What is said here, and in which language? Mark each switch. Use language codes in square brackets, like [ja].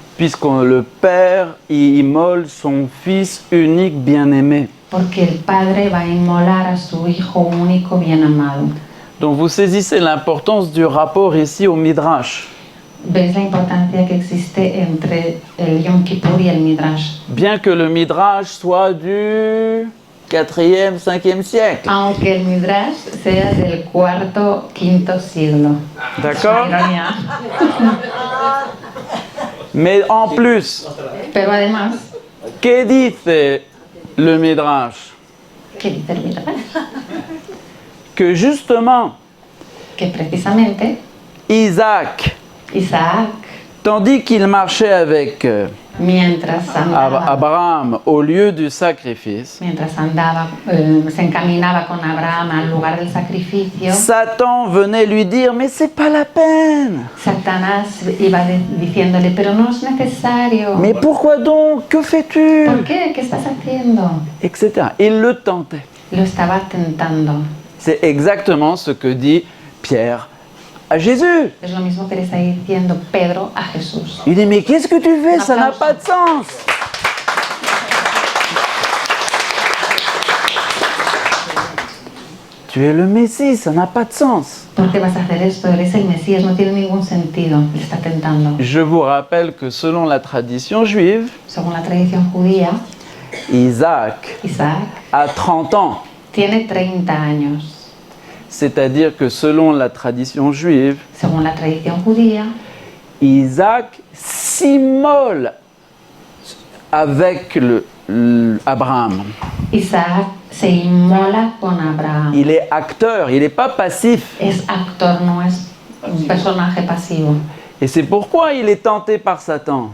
[fr] Puisque le Père immole son Fils unique bien-aimé. [es] Porque el Padre va a inmolar a su Hijo único bien amado. [fr] Donc vous saisissez l'importance du rapport ici au Midrash. [es] ¿Veis la importancia que existe entre el Yom Kippur y el Midrash? [fr] Bien que le Midrash soit du 4e, 5e siècle. [es] Aunque el Midrash sea del cuarto, quinto siglo. [fr] D'accord? [es] Ironía. [fr] Mais en plus, [es] Pero además, que dice [fr] le [es] Midrash? ¿qué dice el Midrash? [fr] Que justement, [es] Que precisamente [fr] Isaac, [es] Isaac, [fr] tandis qu'il marchait avec [es] mientras andaba, [fr] Abraham au lieu du sacrifice, [es] se encaminaba con Abraham al lugar del sacrificio, [fr] Satan venait lui dire « Mais c'est pas la peine! [es] Satanás iba diciéndole, pero no es necesario. [fr] Mais pourquoi donc? Que fais-tu? [es] ¿Por qué? ¿Qué estás haciendo? [fr] Etc. Il le tentait. [es] Lo estaba tentando. [fr] C'est exactement ce que dit Pierre à Jésus. [es] Es lo mismo que le está diciendo Pedro a Jesús. [fr] Il dit, mais qu'est-ce que tu fais? Ça n'a pas de sens. Tu es le Messie, ça n'a pas de sens. [es] ¿Por qué vas a hacer esto? Eres el Mesías, no tiene ningún sentido. Le está tentando. [fr] Je vous rappelle que selon la tradition juive, [es] Según la tradición judía, [fr] Isaac [es] Isaac [fr] a 30 ans. [es] tiene 30 años. [fr] C'est-à-dire que selon la tradition juive, [es] Según la tradición judía, [fr] Isaac s'immole avec Abraham. [es] Isaac se inmola con Abraham. [fr] Il est acteur, il n'est pas passif. [es] Es actor, no es un personaje pasivo. [fr] Et c'est pourquoi il est tenté par Satan.